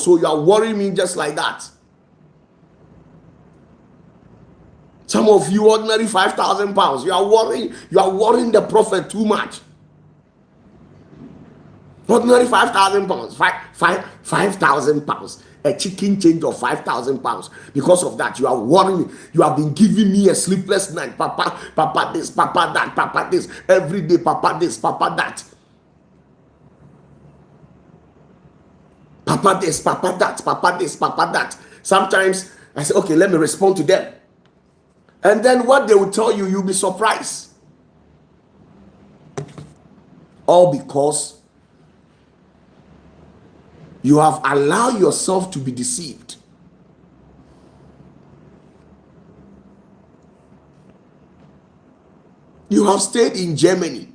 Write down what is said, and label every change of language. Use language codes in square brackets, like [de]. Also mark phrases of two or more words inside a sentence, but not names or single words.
[en] So you are worrying me just like that. Some of you ordinary 5,000 pounds. You are worrying the prophet too much. Ordinary 5,000 pounds, 5,000 pounds, a chicken change of 5,000 pounds. Because of that, you are worrying. You have been giving me a sleepless night. Papa, Papa this, Papa that, Papa this, every day, Papa this, Papa that. Papa this, Papa that, Papa this, Papa that. Sometimes I say, okay, let me respond to them. And then what they will tell you, you'll be surprised. All because you have allowed yourself to be deceived. You have stayed in Germany.